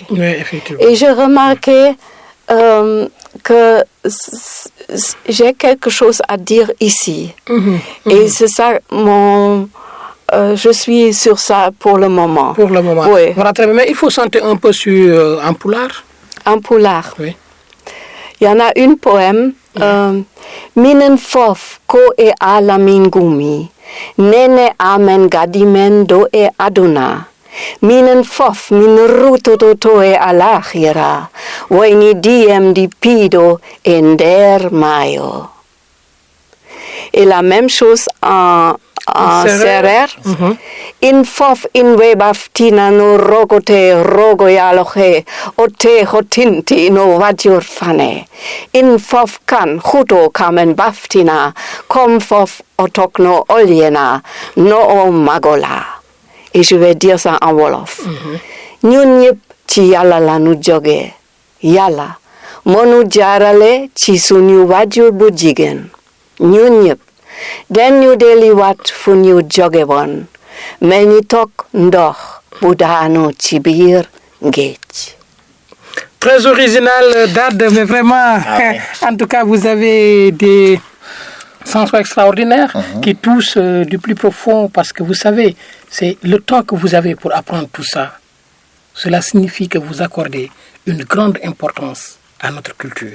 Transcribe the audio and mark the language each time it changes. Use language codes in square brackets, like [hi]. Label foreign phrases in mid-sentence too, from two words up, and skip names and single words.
[fr] Oui, effectivement. Et j'ai remarqué que j'ai quelque chose à dire ici. Et c'est ça je suis sur ça pour le moment. Pour le moment. Oui. Voilà, très bien. Mais il faut chanter un peu sur en pulaar. En pulaar. Oui. Il y en a une poème. [ff] Minen fof ko e alamin gumi. Nene amen gadimen do e aduna. Minen fof min rutoto e alakhira. Waini diem di pido e nder mayo. [fr] Et la même chose en Serer. [srr] In fof in webaftina no rogote rogoyaloche ote hotinti no vajur fane. In fof kan huto kamen baftina kom fof otokno oliena no o magola. [fr] Et je vais dire ça en Wolof. [wo] Ñun ñëpp ci Yàlla la nu jóge. Yàlla monu jaarale ci suñu wajur bu jigéen. Ñun ñëpp den ñu deliwaat fu ñu jóge woon mel ni toog ndox bu daanu ci biir géej. [fr] Très original, Dad, mais vraiment, en tout cas, vous avez des chansons extraordinaires qui touchent du plus profond parce que vous savez, c'est le temps que vous avez pour apprendre tout ça. Cela signifie que vous accordez une grande importance à notre culture.